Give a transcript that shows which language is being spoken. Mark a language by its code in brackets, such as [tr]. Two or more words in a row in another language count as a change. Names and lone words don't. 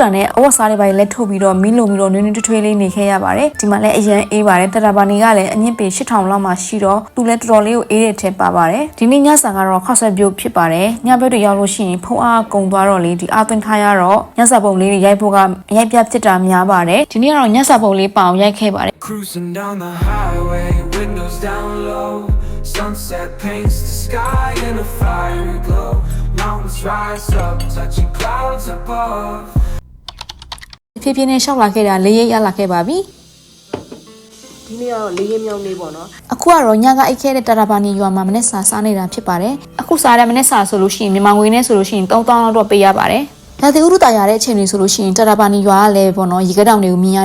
[my] တာနဲ့အဝတ်စားတွေပါလက်ထုတ်ပြီးတော့မီးလုံပြီးတော့နွေးနွေးထွေးလေးနေခဲ့ရပါတယ်ဒီမှာလည်းအရန်အေးပါတယ်တတပါနီကလည်းအမြင့်ပေ8000လောက်မှရှိတော့သူလည်းတော်တော်လေးကိုအေးတဲ့ထဲပါပါတယ်ဒီနေ့ညစာကတော့ခောက်ဆက်ပြုတ်ဖြစ်ပါတယ်ညဘက်တွေရောက်လို့ရှိရင်ဖုန်းအားကုန်သွားတော့လေဒီအားသွင်းထားရတော့ညစာပုံလေးတွေရိုက်ဖို့ကရိုက်ပြဖြစ်တာများပါတယ်ဒီနေ့ကတော့ညစာပုံလေးပအောင်ရိုက်ခဲ့ပါတယ် [en] Cruising down the highway, windows down low. Sunset paints the sky in a fiery glow. Mountains rise up, touching clouds above. [my] ဖြည်းဖြည်းနဲ့ရှောက်လာခဲ့တာလေးရိပ်ရလာခဲ့ပါပြီ ဒီနေ့ကတော့လေးရက်မြောက်နေ့ပေါ့နော် အခုကတော့ညကအိတ်ခဲတဲ့တာတာပါနီရွာမှာမနေ့စာစားနေတာဖြစ်ပါတယ်အခုစားတဲ့မနေ့စာဆိုလို့ရှိရင်မြန်မာငွေနဲ့ဆိုလို့ရှိရင်3000လောက်တော့ပေးရပါတယ်ဒါတိဥရုတာရတဲ့အချိန်တွေဆိုလို့ရှိရင်တာတာပါနီရွာကလည်းပေါ့နော်ရေကတောင်တွေကိုမြင်ရ